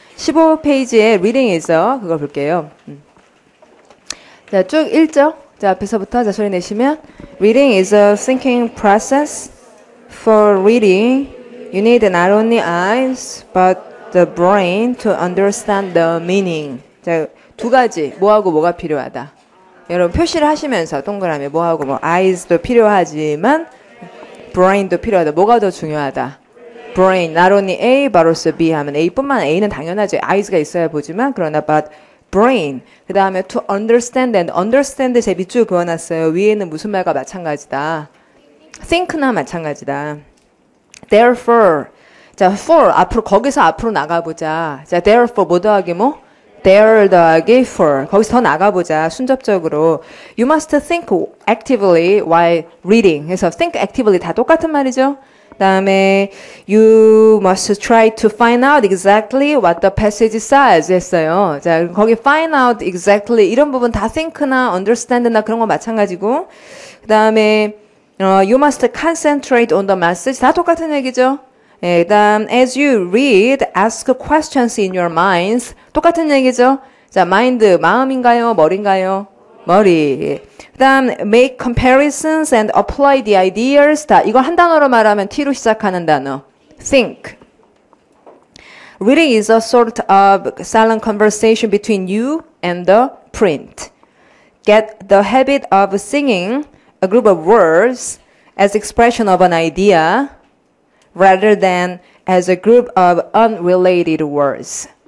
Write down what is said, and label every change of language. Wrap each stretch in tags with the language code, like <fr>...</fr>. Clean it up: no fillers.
<ko>15페이지에 reading 있어. 그거 볼게요. 자, 쭉 읽죠? 자, 앞에서부터 자, 소리 내시면</ko> <en>reading is a thinking process. For reading, you need not only eyes, but the brain to understand the meaning.</en> <ko>자, 두 가지. 뭐하고 뭐가 필요하다. 여러분 표시를 하시면서 동그라미 뭐하고 뭐 eyes도 필요하지만 brain도 필요하다. 뭐가 더 중요하다?</ko> <en>brain, not only A, but also B</en> <ko>하면 A뿐만 A는 당연하죠. eyes가 있어야 보지만 그러나 but brain. 그 다음에 to understand and understand 제 밑줄 그어놨어요. 위에는 무슨 말과 마찬가지다. think나 마찬가지다.</ko> <en>Therefore.</en> <ko>자, for 앞으로 거기서 앞으로 나가보자. 자, therefore 뭐 더하기 뭐?</ko> <en>There 더하기 for.</en> <ko>거기서 더 나가보자. 순접적으로.</ko> <en>You must think actively while reading.</en> <ko>그래서 think actively 다 똑같은 말이죠.</ko> <en>다음에 you must try to find out exactly what the passage says 했어요.</en> <ko>자, 거기 find out exactly 이런 부분 다 think나 understand나 그런 거 마찬가지고 그 다음에</ko> <en>you must concentrate on the message</en> <ko>다 똑같은 얘기죠.</ko> <en>예, 그다음 as you read, ask questions in your minds</en> <ko>똑같은 얘기죠. 자, mind 마음인가요? 머리인가요? 머리. 그다음</ko> <en>make comparisons and apply the ideas</en> <ko>다 이거 한 단어로 말하면 T로 시작하는 단어.</ko> <en>think. Reading is a sort of silent conversation between you and the print. Get the habit of singing a group of words as expression of an idea rather than as a group of unrelated words.</en>